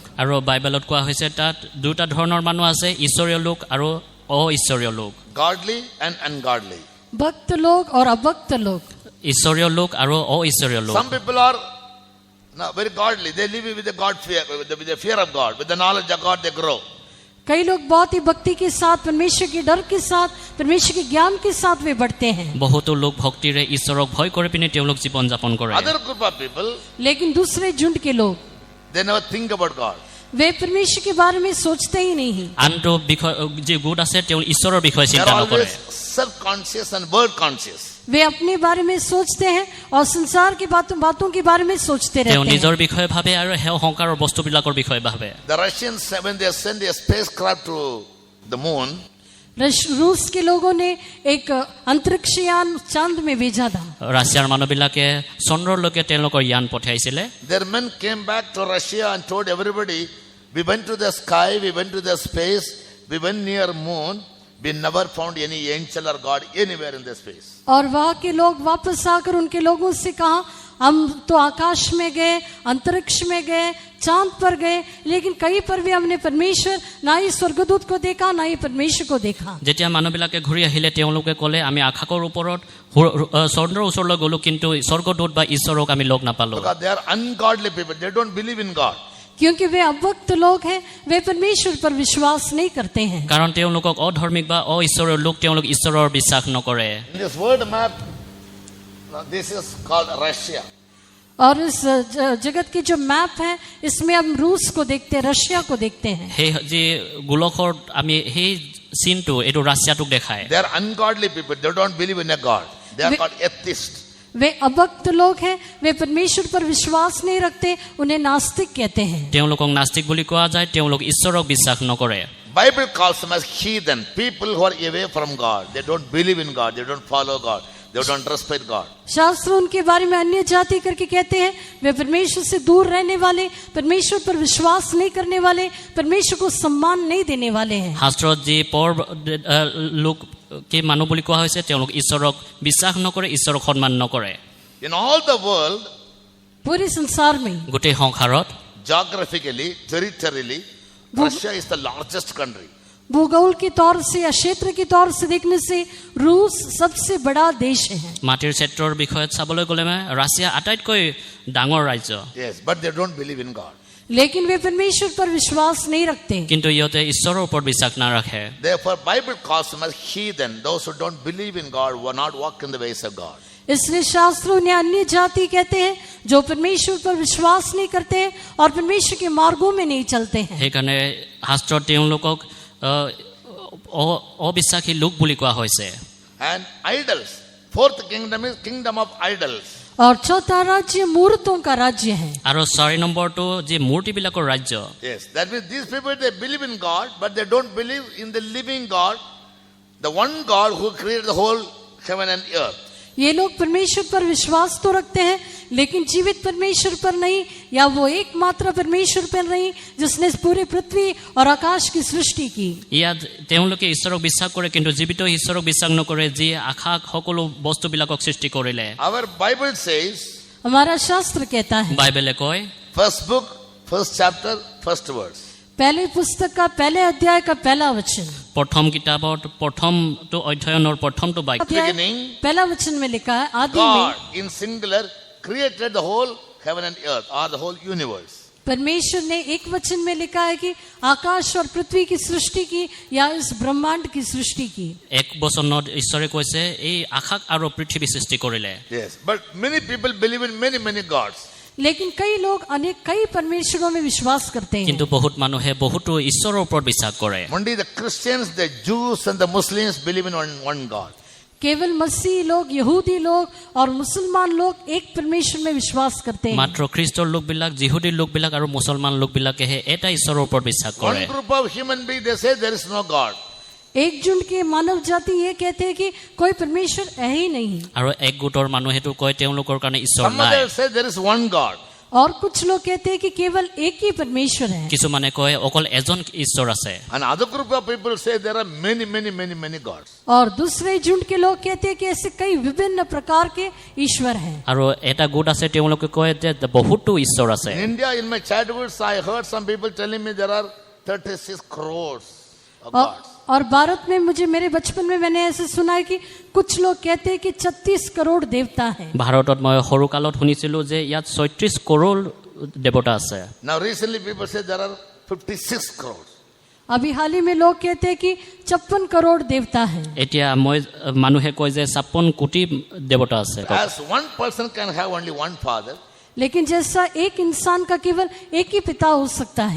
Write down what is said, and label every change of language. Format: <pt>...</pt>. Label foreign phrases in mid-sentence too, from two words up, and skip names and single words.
<as>আৰু বাইবেলত কোৱা হৈছে তাত দুটা ধৰণৰ মানুহ আছে ঈশ্বৰীয় লোক আৰু অঈশ্বৰীয় লোক</as> <en>Godly and ungodly.</en> <hi>भक्त लोग और अभक्त लोग।</hi> <as>ঈশ্বৰীয় লোক আৰু অঈশ্বৰীয় লোক</as> <en>Some people are very godly. They live with the God fear, with the fear of God, with the knowledge of God they grow.</en> <hi>कई लोग बहुत ही भक्ति के साथ, परमेश्वर के डर के साथ, परमेश्वर के ज्ञान के साथ वे बढ़ते हैं।</hi> <as>বহুতো লোক ভক্তিৰে ঈশ্বৰক ভয় কৰি পিনে তেওঁলোক জীৱন যাপন কৰে</as> <en>Other group of people,</en> <hi>लेकिन दूसरे झुंड के लोग</hi> <en>they never think about God.</en> <hi>वे परमेश्वर के बारे में सोचते ही नहीं।</hi> <as>আনটো বিষয় যি গোট আছে তেওঁ ঈশ্বৰৰ বিষয়ে</as> <en>They are</en> <as>চিন্তা নকৰে</as> <en>always self-conscious and world-conscious.</en> <hi>वे अपने बारे में सोचते हैं और संसार की बातों के बारे में सोचते</hi> <as>তেওঁ</as> <hi>रहते</hi> <as>নিজৰ</as> <hi>हैं।</hi> <as>বিষয়ে ভাবে আৰু সেই সংসাৰৰ বস্তুবিলাকৰ বিষয়ে ভাবে</as> <en>The Russians, when they send a spacecraft to the moon,</en> <hi>रूस के लोगों ने एक अंतरिक्षयान चांद में भेजा था।</hi> <as>ৰাছিয়াৰ মানুহবিলাকে চন্দ্ৰলৈকে তেওঁলোকৰ য়ান পঠাইছিলে</as> <en>their men came back to Russia and told everybody, we went to the sky, we went to the space, we went near moon, we never found any angel or God anywhere in the space.</en> <hi>और वहाँ के लोग वापस आकर उनके लोगों से कहा, हम तो आकाश में गए, अंतरिक्ष में गए, चांद पर गए, लेकिन कहीं पर भी हमने परमेश्वर ना ही स्वर्गदूत को देखा ना ही परमेश्वर को देखा।</hi> <as>যেতিয়া মানুহবিলাকে ঘূৰি আহিলে তেওঁলোকে ক'লে আমি আকাশৰ ওপৰত চন্দ্ৰৰ ওচৰলৈ গ'লো কিন্তু স্বৰ্গদূত বা ঈশ্বৰক আমি লগ নাপালো</as> <en>Because they are ungodly people, they don't believe in God.</en> <hi>क्योंकि वे अभक्त लोग हैं, वे परमेश्वर पर विश्वास नहीं करते हैं।</hi> <as>কাৰণ তেওঁলোকক অধৰ্মিক বা অঈশ্বৰৰ লোক তেওঁলোক ঈশ্বৰৰ বিশ্বাস নকৰে</as> <en>In this world map, this is called Russia.</en> <hi>और इस जगत की जो मैप है इसमें हम रूस को देखते हैं, रशिया को देखते हैं।</hi> <as>সেই যি গোলকৰ আমি সেই চিনটো এইটো ৰাছিয়াটোক দেখায়</as> <en>They are ungodly people, they don't believe in a God. They are called atheists.</en> <hi>वे अभक्त लोग हैं, वे परमेश्वर पर विश्वास नहीं रखते, उन्हें नास्तिक कहते हैं।</hi> <as>তেওঁলোকক নাস্তিক বুলি কোৱা যায় তেওঁলোক ঈশ্বৰক বিশ্বাস নকৰে</as> <en>Bible calls them as heathen, people who are away from God. They don't believe in God, they don't follow God, they don't respect God.</en> <hi>शास्त्र उनके बारे में अन्य जाति करके कहते हैं, वे परमेश्वर से दूर रहने वाले, परमेश्वर पर विश्वास नहीं करने वाले, परमेश्वर को सम्मान नहीं देने वाले हैं।</hi> <as>শাস্ত্ৰত যি পৰ লোক কি মানুহ বুলি কোৱা হৈছে তেওঁলোক ঈশ্বৰক বিশ্বাস নকৰে ঈশ্বৰক সন্মান নকৰে</as> <en>In all the world,</en> <hi>पूरे संसार में</hi> <as>গোটেই সংসাৰত</as> <en>geographically, territorially, Russia is the largest country.</en> <hi>भूगोल के तौर से या क्षेत्र के तौर से देखने से रूस सबसे बड़ा देश है।</hi> <as>মাটিৰ ক্ষেত্ৰৰ বিষয়ত চাবলৈ গ'লে ৰাছিয়া আটাইতকৈ ডাঙৰ ৰাজ্য</as> <en>Yes, but they don't believe in God.</en> <hi>लेकिन वे परमेश्वर पर विश्वास नहीं रखते।</hi> <as>কিন্তু ইহঁতে ঈশ্বৰৰ ওপৰত বিশ্বাস নাৰাখে</as> <en>Therefore, Bible calls them as heathen, those who don't believe in God, who are not walk in the ways of God.</en> <hi>इसलिए शास्त्र उन्हें अन्य जाति कहते हैं जो परमेश्वर पर विश्वास नहीं करते हैं और परमेश्वर के मार्गों में नहीं चलते हैं।</hi> <as>সেইকাৰণে শাস্ত্ৰত তেওঁলোকক অবিশ্বাসী লোক বুলি কোৱা হৈছে</as> <en>And idols. Fourth kingdom is kingdom of idols.</en> <hi>और चौथा राज्य मूर्तों का राज्य है।</hi> <as>আৰু 4 নম্বৰটো যি মূৰ্তিবিলাকৰ ৰাজ্য</as> <en>Yes, that means these people, they believe in God, but they don't believe in the living God, the one God who created the whole heaven and earth.</en> <hi>ये लोग परमेश्वर पर विश्वास तो रखते हैं लेकिन जीवित परमेश्वर पर नहीं, या वो एकमात्र परमेश्वर पर नहीं जिसने पूरे पृथ्वी और आकाश की सृष्टि की।</hi> <as>ইয়াত তেওঁলোকে ঈশ্বৰক বিশ্বাস কৰে কিন্তু জীৱিত ঈশ্বৰক বিশ্বাস নকৰে যি আকাশ সকলো বস্তুবিলাকক সৃষ্টি কৰিলে</as> <en>Our Bible says,</en> <hi>हमारा शास्त्र कहता है,</hi> <as>বাইবেলে কয়</as> <en>first book, first chapter, first verse.</en> <hi>पहले पुस्तक का पहले अध्याय का पहला वचन,</hi> <as>প্ৰথম কিতাপত প্ৰথমটো অধ্যয়নৰ প্ৰথমটো বাক্য</as> <en>beginning,</en> <hi>पहला वचन में लिखा है, आदि में</hi> <en>God in singular created the whole heaven and earth or the whole universe.</en> <hi>परमेश्वर ने एक वचन में लिखा है कि आकाश और पृथ्वी की सृष्टि की या इस ब्रह्मांड की सृष्टि की।</hi> <as>এক বচনত ঈশ্বৰে কৈছে এই আকাশ আৰু পৃথিৱী সৃষ্টি কৰিলে।</as> <en>Yes, but many people believe in many gods.</en> <hi>लेकिन कई लोग कई परमेश्वरों में विश्वास करते हैं।</hi> <as>কিন্তু বহুত মানুহে বহুতো ঈশ্বৰৰ ওপৰত বিশ্বাস কৰে।</as> <en>Only the Christians, the Jews and the Muslims believe in one God.</en> <hi>केवल मसीह लोग, यहूदी लोग और मुसलमान लोग एक परमेश्वर में विश्वास करते हैं।</hi> <as>মাত্ৰ খ্ৰীষ্টৰ লোকবিলাক, যিহুদী লোকবিলাক আৰু মুছলমান লোকবিলাকেহে এটা ঈশ্বৰৰ ওপৰত বিশ্বাস কৰে।</as> <en>One group of human beings, they say there is no God.</en> <hi>एक झुंड के मानव जाति ये कहते हैं कि कोई परमेश्वर है ही नहीं।</hi> <as>আৰু এক গোটৰ মানুহেটো কয় তেওঁলোকৰ কাৰণে ঈশ্বৰ</as> <en>Some</en> <as>নাই।</as> <en>others say there is one God.</en> <hi>और कुछ लोग कहते हैं कि केवल एक ही परमेश्वर है।</hi> <as>কিছুমানে কয় অকল এজন ঈশ্বৰ আছে।</as> <en>And other group of people say there are many gods.</en> <hi>और दूसरे झुंड के लोग कहते हैं कि ऐसे कई विभिन्न प्रकार के ईश्वर हैं।</hi> <as>আৰু এটা গোট আছে তেওঁলোকে কয় যে বহুতো ঈশ্বৰ আছে।</as> <en>In India, in my childhood, I heard some people telling me there are 36 crores of gods.</en> <hi>और भारत में मेरे बचपन में मैंने ऐसे सुना है कि कुछ लोग कहते हैं कि 36 करोड़ देवता हैं।</hi> <as>ভাৰতত মই সৰু কালত শুনিছিলো যে ইয়াত 36 কৰোड़ দেৱতা আছে।</as> <en>Now recently people say there are 56 crores.</en> <hi>अभी हाल ही में लोग कहते हैं कि 56 करोड़ देवता हैं।</hi> <as>এতিয়া মানুহে কয় যে 56 কোটি দেৱতা আছে।</as> <en>As one person can have only one father,</en> <hi>लेकिन जैसा एक इंसान का केवल एक ही पिता हो सकता है,</hi>